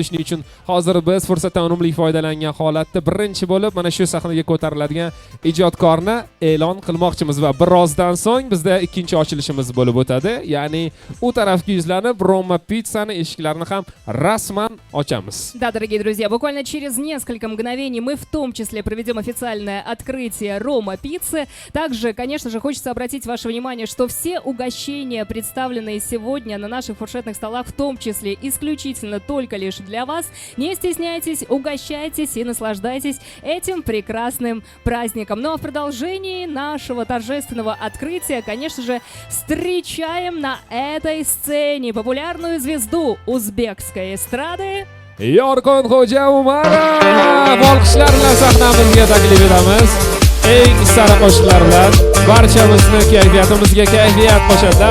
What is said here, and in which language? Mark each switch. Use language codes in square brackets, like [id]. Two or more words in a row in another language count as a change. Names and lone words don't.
[uz] Shuning uchun hozir biz fursatdan unumli foydalangan holatda birinchi bo'lib mana shu sahnaga ko'tariladigan ijodkorni e'lon qilmoqchimiz va birozdan so'ng bizda ikkinchi ochilishimiz bo'lib o'tadi. Ya'ni u tarafga yuzlanib Roma Pizzani eshiklarini ham rasman ochamiz. [ru] Да, дорогие друзья, буквально через несколько мгновений мы в том числе проведем официальное открытие Рома Пиццы. Также, конечно же, хочется обратить ваше внимание, что все угощения, представленные сегодня на наших фуршетных столах, в том числе исключительно только лишь для вас. Не стесняйтесь, угощайтесь и наслаждайтесь этим прекрасным праздником. Ну а в продолжении нашего торжественного открытия, конечно же, встречаем на этой сцене популярную звезду узбекской эстрады Yorqin Xo'ja Umarov. [uz] Olqishlar bilan sahnamizga taklif etamiz. Eng sara qo'shiqlar bilan barchamizni kayfiyatimizga kayfiyat qo'shadilar.